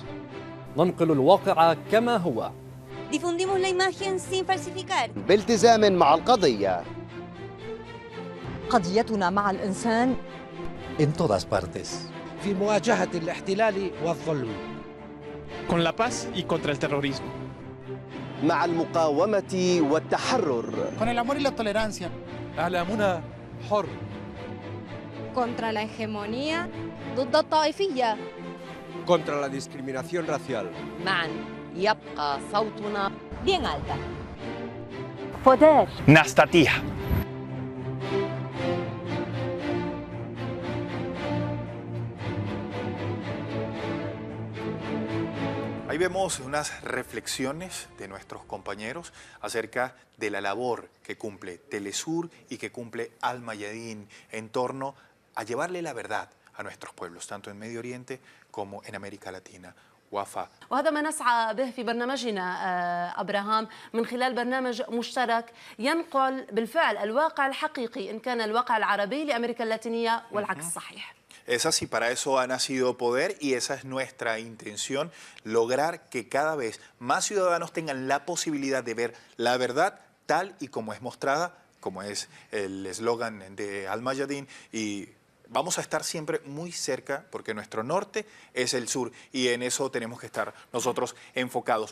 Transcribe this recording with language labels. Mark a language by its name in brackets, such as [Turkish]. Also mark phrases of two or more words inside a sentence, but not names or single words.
[Arabic] ننقل الواقع كما هو. [Spanish] Difundimos la imagen sin falsificar. [Arabic] بالتزام مع القضية. قضيتنا مع الإنسان. [Spanish] En todas partes. [Arabic] في مواجهة الاحتلال والظلم. [Spanish] Con la paz y contra el terrorismo. [Arabic] مع المقاومة والتحرر. [Spanish] Con el amor y la tolerancia. [Arabic] إعلامنا حر. [Spanish] Contra la hegemonía. [Arabic] ضد الطائفية. [Spanish] Contra la discriminación racial. [Arabic] معا يبقى صوتنا [Spanish] bien alta. Poder. Nastatija. Hay Ahí vemos unas reflexiones de nuestros compañeros acerca de la labor que cumple Telesur y que cumple Al Mayadin en torno a llevarle la verdad a nuestros pueblos, tanto en Medio Oriente como en América Latina. [Arabic] وفاء. وهذا ما نسعى به في برنامجنا أبراهام من خلال برنامج مشترك ينقل بالفعل الواقع الحقيقي إن كان الواقع العربي لأمريكا اللاتينية والعكس صحيح. [Spanish] Es así, para eso ha nacido Poder y esa es nuestra intención, lograr que cada vez más ciudadanos tengan la posibilidad de ver la verdad tal y como es mostrada, como es el eslogan de Al Mayadin, y vamos a estar siempre muy cerca porque nuestro norte es el sur y en eso tenemos que estar nosotros enfocados.